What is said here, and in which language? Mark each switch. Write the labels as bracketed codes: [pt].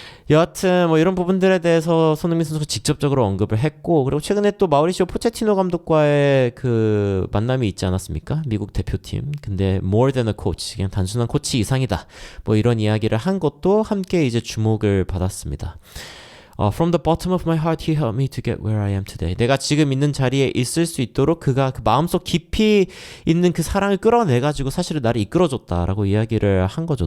[ko] 여하튼 뭐 이런 부분들에 대해서 손흥민 선수가 직접적으로 언급을 했고, 그리고 최근에 또 마우리시오 포체티노 감독과의 그 만남이 있지 않았습니까? 미국 대표팀. 근데 [en] more than a coach, [ko] 그냥 단순한 코치 이상이다, 뭐 이런 이야기를 한 것도 함께 이제 주목을 받았습니다. [en] From the bottom of my heart, he helped me to get where I am today. [ko] 내가 지금 있는 자리에 있을 수 있도록 그가 그 마음속 깊이 있는 그 사랑을 끌어내가지고 사실은 나를 이끌어줬다라고 이야기를 한 거죠.